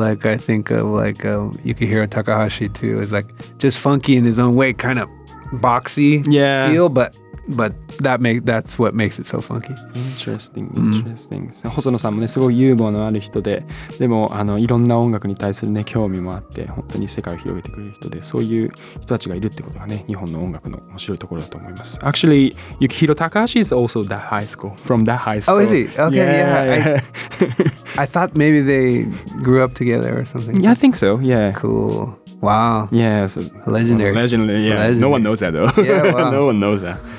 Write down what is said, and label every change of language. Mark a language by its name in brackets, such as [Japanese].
[English] Like I think of like Yukihiro Takahashi too, is like just funky in his own way, kind of boxy feel, but that's what makes it so funky. Interesting. [Japanese] 細野さんもねすごいユーモアのある人で、でもいろんな音楽に対するね興味もあって本当に世界を広げてくれる人で、そういう人たちがいるってことがね日本の音楽の面白いところだと思います。 [English] Actually, Yukihiro Takahashi is also from that high school. Oh, is he? Okay, yeah. I thought maybe they grew up together or something. Yeah, I think so. Yeah. Cool. Wow. Yeah, so Legendary. Legendary. Yeah, Legendary. No one knows that though. Yeah, wow. No one knows that.